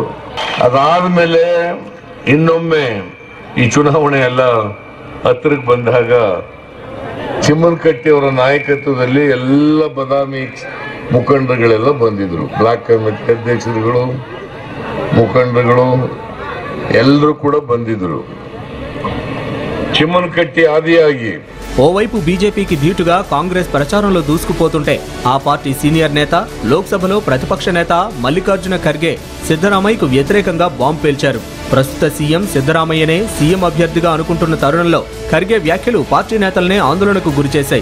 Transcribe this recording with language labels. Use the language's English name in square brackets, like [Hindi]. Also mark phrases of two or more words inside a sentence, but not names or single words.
[Kannada] ಅದಾದ್ಮೇಲೆ ಇನ್ನೊಮ್ಮೆ ಈ ಚುನಾವಣೆ ಎಲ್ಲ ಹತ್ತಿರಕ್ಕೆ ಬಂದಾಗ ಚಿಮ್ಮನಕಟ್ಟಿ ಅವರ ನಾಯಕತ್ವದಲ್ಲಿ ಎಲ್ಲ ಬದಾಮಿ ಮುಖಂಡರುಗಳೆಲ್ಲ ಬಂದಿದ್ರು. [English] block committee [Kannada] ಅಧ್ಯಕ್ಷರುಗಳು, ಮುಖಂಡರುಗಳು ಎಲ್ಲರೂ ಕೂಡ ಬಂದಿದ್ರು. చిమ్మనకట్టి ఆదియాగి [Telugu] ఓవైపు బీజేపీకి ధీటుగా కాంగ్రెస్ ప్రచారంలో దూసుకుపోతుంటే ఆ పార్టీ సీనియర్ నేత, లోక్సభలో ప్రతిపక్ష నేత మల్లికార్జున ఖర్గే సిద్ధరామయ్యకు వ్యతిరేకంగా బాంబు పేల్చారు. ప్రస్తుత సీఎం సిద్ధరామయ్యనే సీఎం అభ్యర్థిగా అనుకుంటున్న తరుణంలో ఖర్గే వ్యాఖ్యలు పార్టీ నేతలనే ఆందోళనకు గురిచేశాయి.